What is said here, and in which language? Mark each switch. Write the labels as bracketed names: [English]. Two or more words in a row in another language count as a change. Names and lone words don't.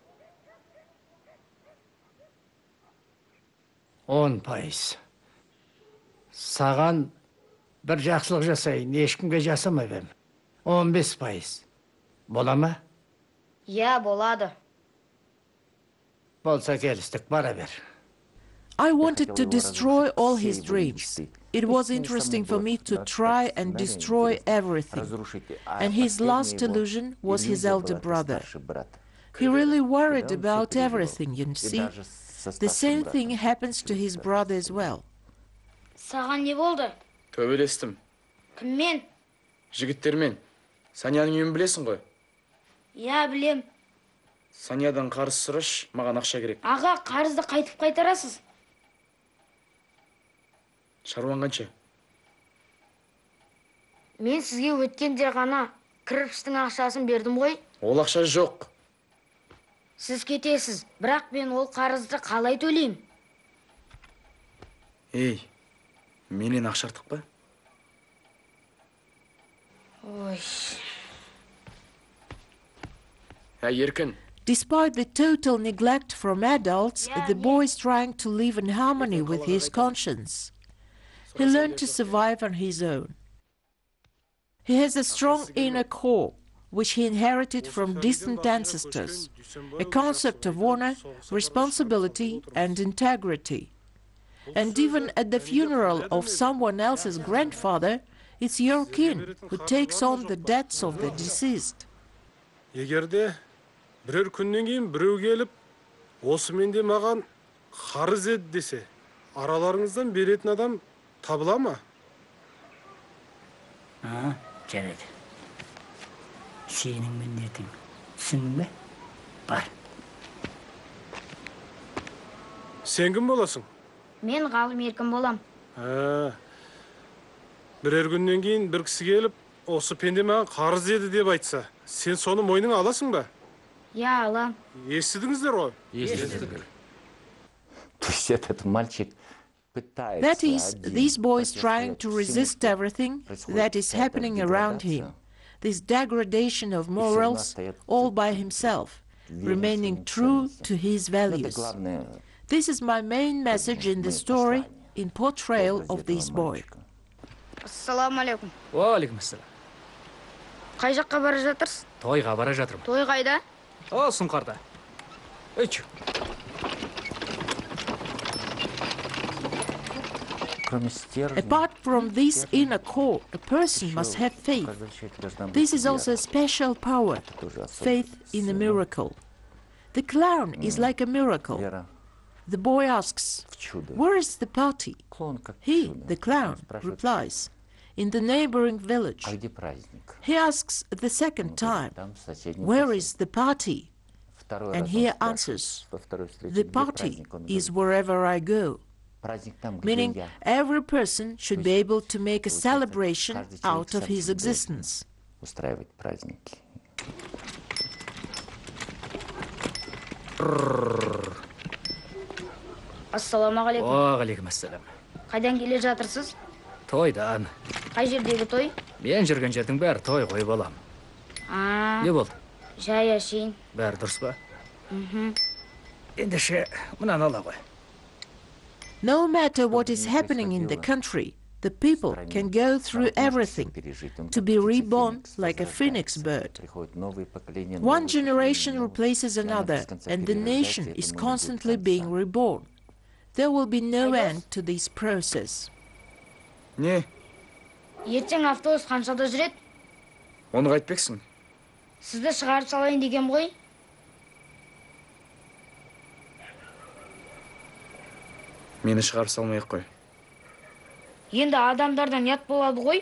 [Kazakh] 10%. Саған бір жақсылық жасайын, ешкімге жасамаймын. 15%. Бола ма? Я, болады. Болса келістік, бара бер. [English] I wanted to destroy all his dreams. It was interesting for me to try and destroy everything. And his last illusion was his elder brother. He really worried about everything, you see. The same thing happens to his brother as well. [Kazakh] Саған не болды? Төбелестім. Кіммен? Жігіттермен. Саняның үйін білесің ғой? Я, білем. Санядан қарыз сұраш, маған ақша керек. Аға, қарызды қайтып қайтарасыз? Шаруан қанша? Мен сізге өткенде ғана кірпіштің ақшасын бердім ғой. Ол ақша жоқ. Сіз кетесіз, бірақ мен ол қарызды қалай төлеймін? Ей, менен ақша артық па? Ой. Еркін. [English] Despite the total neglect from adults, the boy is trying to live in harmony with his conscience. He learned to survive on his own. He has a strong inner core, which he inherited from distant ancestors, a concept of honor, responsibility, and integrity. And even at the funeral of someone else's grandfather, it's your kin who takes on the debts of the deceased. [Kazakh] Егерде бірер күннен кейін біреу келіп, осы менде маған қарыз еді десе, араларыңыздан беретін адам табыла ма? Жарайды. Сенің міндетің. Түсіндің бе? Бар. Сен кім боласың? Мен ғалым еркін болам. Бірер күннен кейін бір кісі келіп, осы пенде маған қарыз еді деп айтса, сен соны мойныңа аласың ба? Я, алам. Естідіңіздер ғой? Естідік. [Russian] То есть этот мальчик пытается... [English] That is, this boy is trying to resist everything that is happening around him, this degradation of morals, all by himself, remaining true to his values. This is my main message in the story, in portrayal of this boy. [Kazakh] Ассаламалейкум. Уалейкумассалам. Қай жаққа бара жатырсыз? Тойға бара жатырмын. Той қайда? О, сұңқарда. Үч. [English] Apart from this inner core, a person must have faith. This is also a special power, faith in a miracle. The clown is like a miracle. The boy asks, "Where is the party?" He, the clown, replies, "In the neighboring village." He asks the second time, "Where is the party?" And he answers, "The party is wherever I go." Meaning, every person should be able to make a celebration out of his existence. [Kazakh] Ассаламағалейкум. Уағалейкумассалам. Қайдан келе жатырсыз? Тойдан. Қай жердегі той? Мен жүрген жердің бәрі той ғой балам. Не болды? Жай әшейін. Бәрі дұрыс па? Ендеше, мынаны ала ғой. [English] No matter what is happening in the country, the people can go through everything to be reborn like a phoenix bird. One generation replaces another, and the nation is constantly being reborn. There will be no end to this process. [Kazakh] Не? Ертең автобус қаншада жүреді? Оны қайтпексің? Сізді шығарып салайын деген ғой. Мені шығарып салмай-ақ қой. Енді адамдардан ят болады ғой.